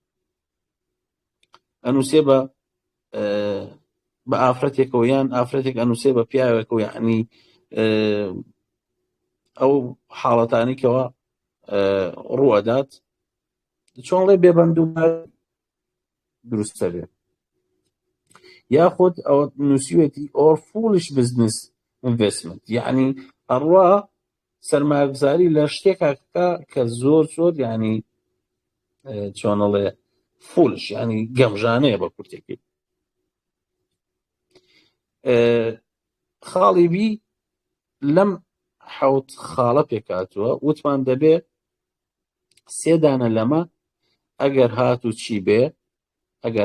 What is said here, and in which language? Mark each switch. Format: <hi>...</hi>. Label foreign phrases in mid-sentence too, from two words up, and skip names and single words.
<ckb>ئەنووسێ بە ئافرەتێکەوە یان ئافرەتێک ئەنووسێ بە پیاوێکەوە یعنی ئەو حاڵەتانێکەوە ڕوئەدات چۆنڵێ بێبەندوبار دروستە بێ یاخود ئەوە نووسیوێتی</ckb> <en>or foolish business investment</en> <ckb>یعنی ئەڕوا سەرمایەگوزاری لە شتێکاکە کە زۆر یعنی چۆنەڵێ فولش یعنی گەمژانەیە بە کورتێکی خاڵی بی لەم حەوت خاڵە پێکاتووە وتمان دەبێ سێدانە لەمە ئەگەر هاتوو چی بێ ئەگەر</ckb>